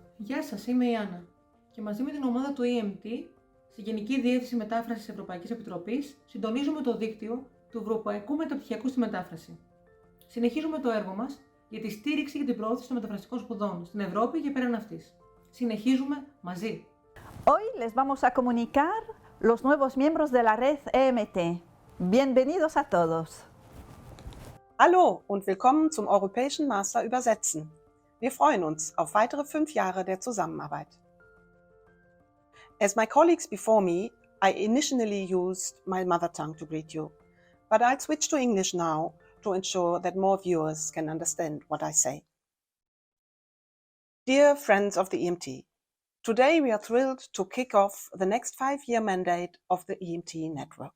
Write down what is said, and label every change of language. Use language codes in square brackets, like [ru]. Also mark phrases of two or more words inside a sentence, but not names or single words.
[el] Γεια σας, είμαι η Άννα και μαζί με την ομάδα του EMT στη Γενική Διεύθυνση Μετάφρασης Ευρωπαϊκής Επιτροπής συντονίζουμε το δίκτυο του Ευρωπαϊκού Μεταπτυχιακού στη Μετάφραση. Συνεχίζουμε το έργο μας για τη στήριξη και την προώθηση των μεταφραστικών σπουδών στην Ευρώπη και πέραν αυτής. Συνεχίζουμε μαζί. [es] Hoy les vamos a comunicar los nuevos miembros de la red EMT. Bienvenidos a todos. [de] Hallo und willkommen zum Europäischen Master Übersetzen. Wir freuen uns auf weitere 5 Jahre der Zusammenarbeit. [en] As my colleagues before me, I initially used my mother tongue to greet you, but I'll switch to English now to ensure that more viewers can understand what I say. Dear friends of the EMT, today we are thrilled to kick off the next 5-year mandate of the EMT network.